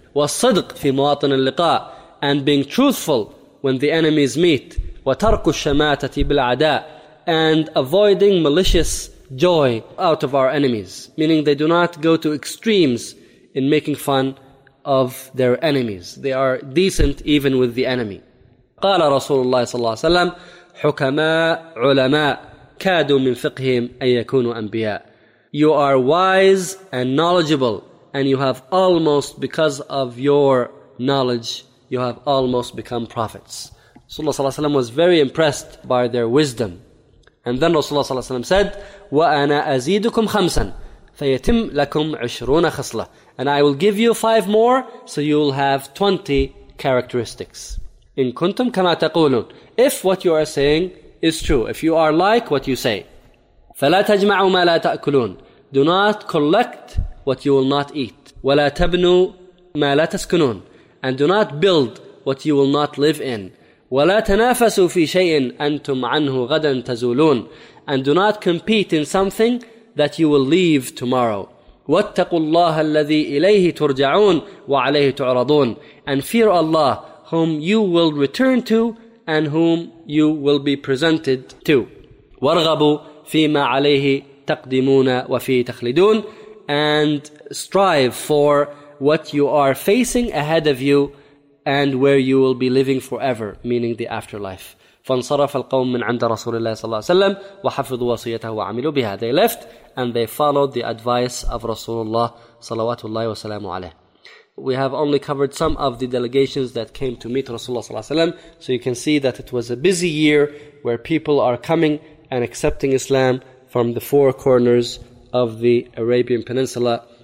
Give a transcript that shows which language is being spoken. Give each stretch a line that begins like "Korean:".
Arabic: وَالصِّدْقِ فِي مَوَاطِنِ اللِّقَاءِ,
English: and being truthful when the enemies meet.
Arabic: وَتَرْكُ الشَّمَاتَةِ بِالْعَدَاءِ,
English: and avoiding malicious joy out of our enemies. Meaning they do not go to extremes in making fun of their enemies. They are decent even with the enemy.
Arabic: قال رسول الله صلى الله عليه وسلم حكماء علماء كادوا من فقههم أن يكونوا أنبياء.
English: You are wise and knowledgeable, and you have almost, because of your knowledge, you have almost become prophets. Rasulullah صلى الله عليه وسلم was very impressed by their wisdom. And then Rasulullah
Arabic: صلى الله عليه وسلم
English: said,
Arabic: وَأَنَا أَزِيدُكُمْ خَمْسًا فَيَتِمْ لَكُمْ عُشْرُونَ خَصْلَةً.
English: And I will give you 5 more, so you'll have 20 characteristics.
Arabic: إِن كُنْتُمْ كَمَا تَقُولُونَ.
English: If what you are saying is true, if you are like what you say.
Arabic: فَلَا تَجْمَعُوا مَا لَا تَأْكُلُونَ.
English: Do not collect what you will not eat.
Arabic: وَلَا تَبْنُوا مَا لَا تَسْكُنُونَ.
English: And do not build what you will not live in.
Arabic: وَلَا تَنَافَسُوا فِي شَيْءٍ أَنْتُمْ عَنْهُ غَدًا تَزُولُونَ.
English: And do not compete in something that you will leave tomorrow.
Arabic: وَاتَّقُوا اللَّهَ الَّذِي إِلَيْهِ تُرْجَعُونَ وَعَلَيْهِ تُعْرَضُونَ.
English: And fear Allah, whom you will return to and whom you will be presented to.
Arabic: وَارْغَبُوا فِيمَا عَلَيْهِ تَقْدِمُونَ وَفِيهِ تَخْلِدُونَ.
English: And strive for what you are facing ahead of you and where you will be living forever, meaning the afterlife.
Arabic: فانصرف القوم من عند رسول الله صلى الله عليه وسلم وحفظوا وصيته وعملوا بها.
English: They left and they followed the advice of Rasulullah صلوات الله وسلامه عليه. We have only covered some of the delegations that came to meet Rasulullah صلى الله عليه وسلم. So you can see that it was a busy year where people are coming and accepting Islam from the four corners of the Arabian Peninsula.